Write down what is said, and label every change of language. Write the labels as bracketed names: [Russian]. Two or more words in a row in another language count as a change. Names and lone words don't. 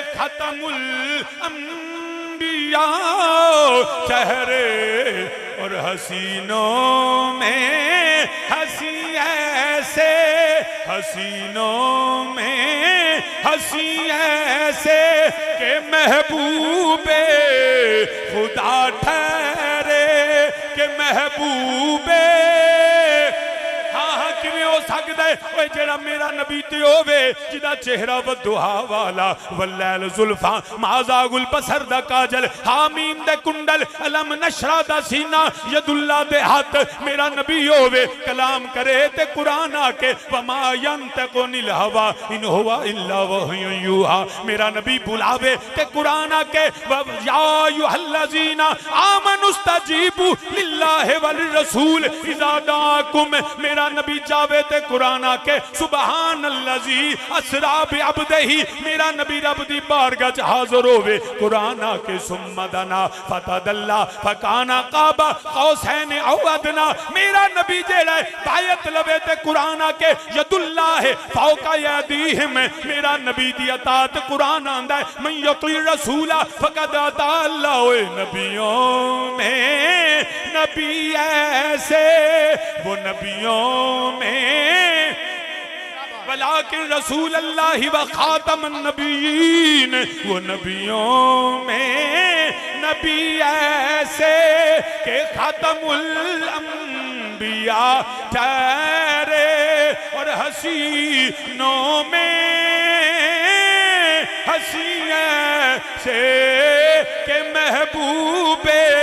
[Urdu] خاتم الانبیاء چہرے اور حسینوں میں حسیں ایسے، حسینوں میں حسیں ایسے کہ محبوب خدا ٹھہرے کہ محبوبے. [Punjabi] ہاں کویں ہو سکدا ہے اوئے جیہڑا میرا نبی تے ہووے جیدا چہرہ والضحیٰ والا واللیل زلفاں [Arabic] ما زاغ البصر [Punjabi] دا کاجل حم دے کنڈل [Arabic] ألم نشرح [Punjabi] دا سینہ ید اللہ دے ہتھ میرا نبی ہووے کلام کرے تے قرآن آکھے [Arabic] وما ينطق عن الهوى إن هو إلا وحي يوحى. [Punjabi] میرا نبی بلاوے تے قرآن آکھے [Arabic] يا أيها الذين آمنوا استجيبوا لله وللرسول إذا دعاكم. [Punjabi] میرا نبی جاوے تے قرآن آکھے [Arabic] سبحان الذي أسرى بعبده. [Punjabi] میرا نبی رب دی بارگاہ چ حاضر ہووے قرآن آکھے [Arabic] ثم دنا فتدلى فكان قاب قوسين أو أدنى. [Punjabi] میرا نبی جیہڑا ہے بیعت لوے تے قرآن آکھے [Arabic] يد الله فوق أيديهم. [Punjabi] میرا نبی دی اطاعت قرآن آندا ہے [Arabic] من يطع الرسول فقد أطاع الله. [Urdu] اوئے نبیوں میں نبی ایسے، وہ نبیوں میں [Arabic] ولكن رسول الله وخاتم النبيين. [Urdu] وہ نبیوں میں نبی ایسے کہ خاتم الانبیاء ٹھہرے اور حسینوں میں حسیں ایسے کہ محبوبے.